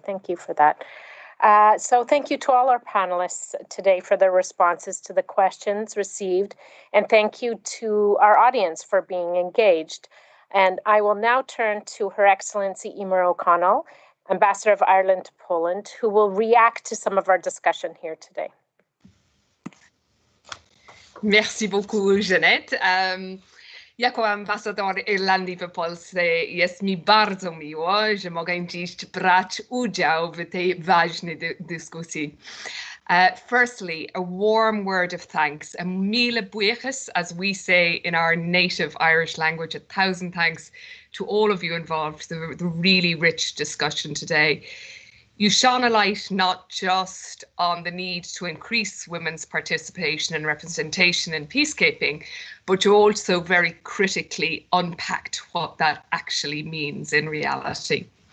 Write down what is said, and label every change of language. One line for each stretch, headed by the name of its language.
English: Thank you for that. So thank you to all our panelists today for their responses to the questions received. And thank you to our audience for being engaged. And I will now turn to Her Excellency Emer O'Connell, Ambassador of Ireland to Poland, who will react to some of our discussion here today.
French: Merci beaucoup, Jeanette.
Polish: Jako ambasador Irlandii w Polsce jest mi bardzo miło, że mogę dziś brać udział w tej ważnej dyskusji.
English: Firstly, a warm word of thanks,
Irish: a míle buíochas,
English: as we say in our native Irish language, 1,000 thanks to all of you involved, the really rich discussion today. You shone a light not just on the need to increase women's participation and representation in peacekeeping, but you also very critically unpacked what that actually means in reality.